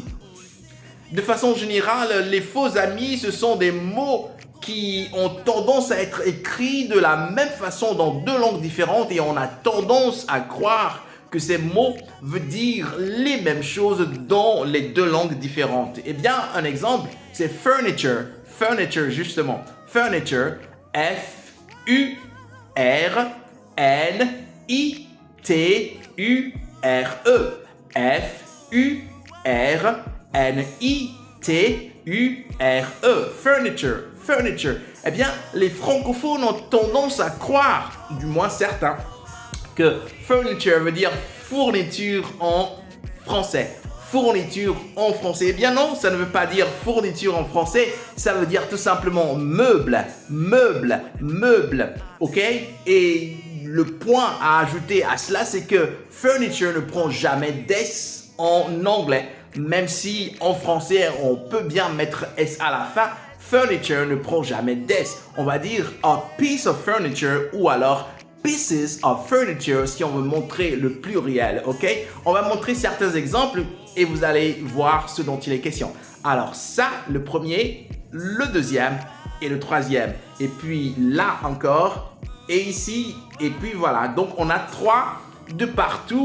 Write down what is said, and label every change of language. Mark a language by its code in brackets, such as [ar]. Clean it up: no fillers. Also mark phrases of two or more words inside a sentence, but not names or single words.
[fr] De façon générale, les faux amis, ce sont des mots qui ont tendance à être écrits de la même façon dans deux langues différentes et on a tendance à croire que ces mots veulent dire les mêmes choses dans les deux langues différentes. Eh bien, un exemple, c'est furniture. Furniture, justement. Furniture, F-U-R-N-I-T-U-R-E. F-U-R-N-I-T-U-R-E. Furniture. Furniture. Eh bien, les francophones ont tendance à croire, du moins certains, que furniture veut dire fourniture en français. Fourniture en français. Eh bien non, ça ne veut pas dire fourniture en français, ça veut dire tout simplement meuble, meuble, meuble. Ok? Et le point à ajouter à cela, c'est que furniture ne prend jamais d'S en anglais, même si en français on peut bien mettre S à la fin. Furniture ne prend jamais d'S. On va dire [en] a piece of furniture [fr] ou alors [en] pieces of furniture [fr] si on veut montrer le pluriel, ok? On va montrer certains exemples et vous allez voir ce dont il est question. Alors ça, le premier, le deuxième et le troisième. Et puis là encore, et ici, et puis voilà. Donc on a 3 de partout.